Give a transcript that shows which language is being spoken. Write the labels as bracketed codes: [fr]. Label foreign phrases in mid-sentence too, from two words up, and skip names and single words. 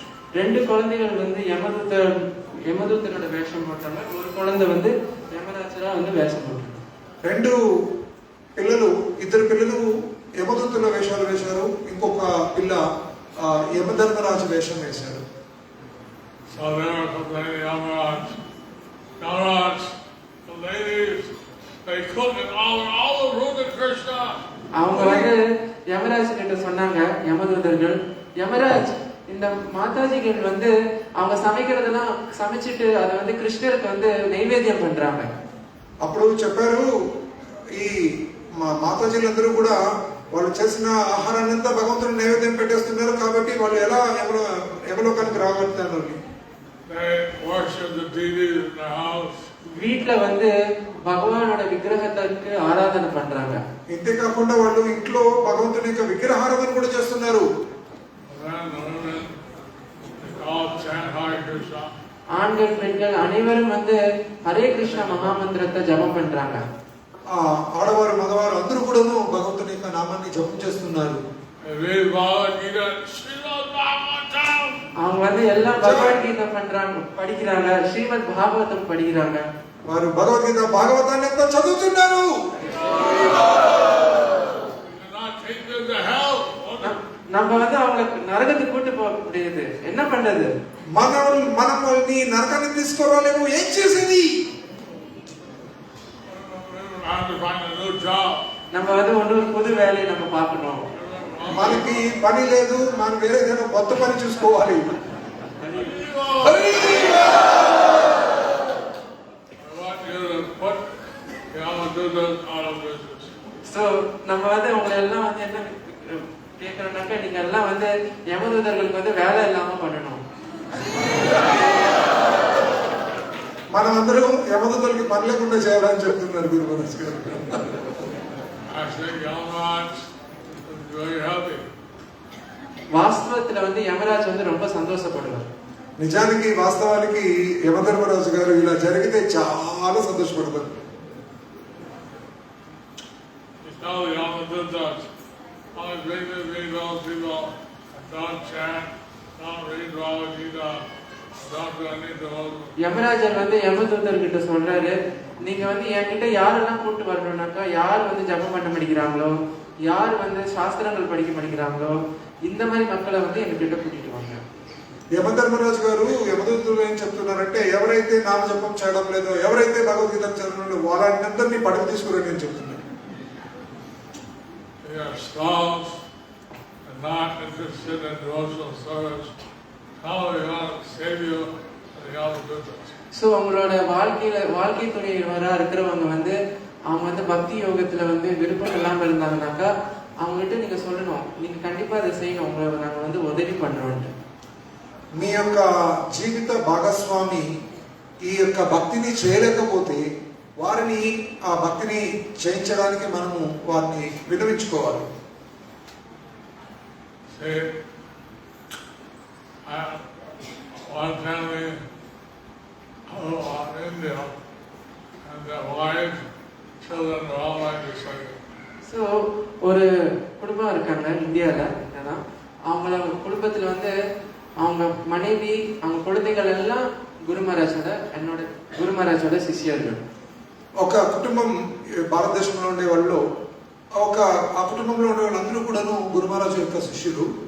[ta] 2 குழந்தைகள் வந்து யமதூதனோட வேஷம் போட்டாங்க, ஒரு குழந்தை வந்து யமராஜரா வந்து வேஷம் போட்டாங்க. [te] 2 పిల్లలు, 2 పిల్లలు యమదూతుల వేషాలు వేశారు, ఇంకొక పిల్ల యమధర్మరాజు వేషం వేశారు. [en] So they were complaining, Yamaraj, the ladies, they couldn't all the root of Krishna. [ta] அவங்க வந்து யமராஜ் கிட்ட சொன்னாங்க, யமதூதர்கள், யமராஜ் இந்த மாதாஜிகள் வந்து அவங்க சமைக்கிறதெல்லாம் சமைச்சிட்டு அதை வந்து கிருஷ்ணருக்கு வந்து நைவேத்தியம் பண்றாங்க. [te] అప్పుడు చెప్పారు, ఈ మాతాజీలందరూ కూడా వాళ్ళు చేసిన ఆహారాన్ని అంతా భగవంతుని నైవేద్యం పెట్టేస్తున్నారు, కాబట్టి వాళ్ళు ఎలా యమలోకానికి రాగలుగుతున్నారు? [en] They worship the deities in the house. [ta] வீட்ல வந்து [te] భగవానుడి విగ్రహానికి ఆరాధన [ta] பண்றாங்க. [te] ఇంతే కాకుండా వాళ్ళు ఇంట్లో భగవంతుని యొక్క విగ్రహారాధన కూడా చేస్తున్నారు. [ta] ஆண்கள் பெண்கள் அனைவரும் வந்து ஹரே கிருஷ்ணா மகாமந்திரத்தை ஜபம் பண்றாங்க. [te] ఆడవారు మగవారు అందరూ కూడా భగవంతుని యొక్క నామాన్ని జపం చేస్తున్నారు. [ta] அவங்க வந்து எல்லாம் பகவத்கீதை பண்றாங்க, படிக்கிறாங்க, ஸ்ரீமத் பாகவதம் படிக்கிறாங்க. [te] వారు భగవద్గీత భాగవతాన్ని అంతా చదువుతున్నారు. [ta] நம்ம வந்து அவங்க நரகத்துக்கு கூட்டு போக முடியாது, என்ன பண்றது? [te] మనం వాళ్ళని నరకానికి తీసుకురాలేము, ఏం చేసేది? [ta] நம்ம வந்து ஒரு புது வேலையை நம்ம பார்க்கணும். [te] మనకి పని లేదు, మనం వేరే ఏదైనా కొత్త పని చూసుకోవాలి. [ta] So நம்ம வந்து உங்களை எல்லாம் வந்து என்ன கேட்கறோம்னாக்கா, நீங்க எல்லாம் வந்து யமதூதர்களுக்கு வந்து வேலை இல்லாம பண்ணணும். [te] మనం అందరం యమదూతలకి పని లేకుండా చేయాలని చెప్తున్నారు గురు మహారాజ్ గారు. [ta] వాస్తవத்துல வந்து யமராஜ் வந்து ரொம்ப சந்தோஷப்படுவார். [te] నిజానికి వాస్తవానికి యమధర్మరాజు గారు ఇలా జరిగితే చాలా సంతోషపడతారు. [ta] யமராஜர் வந்து யமதூதர்கிட்ட சொல்றாரு, நீங்க வந்து என்கிட்ட யாரெல்லாம் கூட்டு வரணும்னாக்கா, யார் வந்து ஜபம் பண்ண படிக்கிறாங்களோ, யார் வந்து சாஸ்திரங்கள் படிக்க படிக்கிறாங்களோ, இந்த மாதிரி மக்களை வந்து எங்ககிட்ட கூட்டிட்டு வாங்க. [te] యమధర్మరాజు గారు యమదూతులు ఏం చెప్తున్నారంటే, ఎవరైతే నామ జపం చేయడం లేదో, ఎవరైతే భగవద్గీత చదవడం వాళ్ళందరినీ పడక తీసుకురండి అని చెప్తున్నారు. [ta] ஸோ அவங்களோட வாழ்க்கை துணைவரா இருக்கிறவங்க வந்து அவங்க வந்து பக்தி யோகத்துல வந்து விருப்பம் இல்லாம இருந்தாங்கன்னாக்கா, அவங்ககிட்ட நீங்க சொல்லணும், நீங்க கண்டிப்பா அதை செய்யணும், உங்களை நாங்க வந்து உதவி பண்றோம்ட்டு. [te] మీ యొక్క జీవిత భాగస్వామి ఈ యొక్క భక్తిని చేయలేకపోతే వారిని ఆ భక్తిని చేయించడానికి మనము వారిని వినవించుకోవాలి. [en] One family in India, and their wives, children are all like this. [ta] ஸோ ஒரு குடும்பம் இருக்காங்க இந்தியாவில், என்னன்னா அவங்கள குடும்பத்தில் வந்து அவங்க மனைவி, அவங்க குழந்தைகள் எல்லாம் குரு மகாராஜோட శిష్యులు. [te] ఒక కుటుంబం భారతదేశంలో ఉండే వాళ్ళు, ఆ కుటుంబంలో ఉండే వాళ్ళందరూ కూడాను గురు మహారాజు యొక్క శిష్యులు.